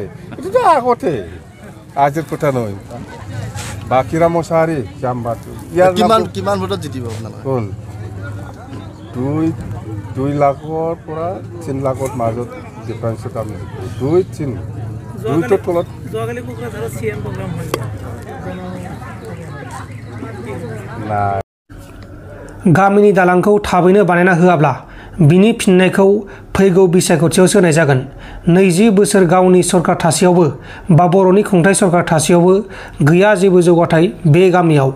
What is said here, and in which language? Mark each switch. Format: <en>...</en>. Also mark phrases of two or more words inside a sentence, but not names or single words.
<as>এইটোতো আগতে, আজিৰ কথা নহয়। বাক্ষীৰাম মুছাহাৰী জাম্বাটো কিমান ভোটত জিতিব আপোনালোকে? কোন 2 লাখৰ পৰা 3 লাখৰ মাজত ডিফাৰেন্সৰ কাম 2-3 তলত।</as> <brx>गामिनि दालांखौ थाबैनो बानायना होआब्ला बिनि फिननायखौ फैगौ बिसायख'थियावसो होनाय जागोन। 20 बोसोर गावनि सरकार थासेयावबो बा बर'नि खुंथाय सरकार थासेयावबो गैया जेबो जौगाथाय बे गामियाव।</brx>